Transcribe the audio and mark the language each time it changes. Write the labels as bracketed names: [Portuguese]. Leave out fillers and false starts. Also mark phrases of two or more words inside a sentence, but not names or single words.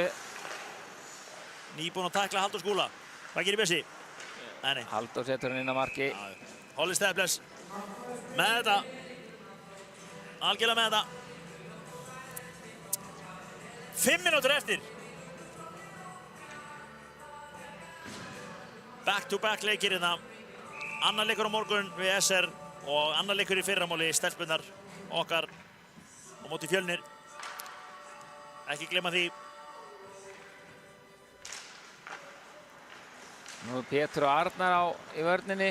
[Icelandic] Nýbúinn að takla Halldór Skúla. Hvað gerir Bjössi? Nei. Halldór setur hann inn á marki. Holly Staples með þetta. Algjörlega með þetta. 5 mínútur eftir. Back-to-back leikir hérna. Annar leikur á morgun við SR og annar leikur í fyrramáli stelpunnar okkar á móti Fjölnir. Ekki gleyma því. Nú Pétur og Arnar í vörninni.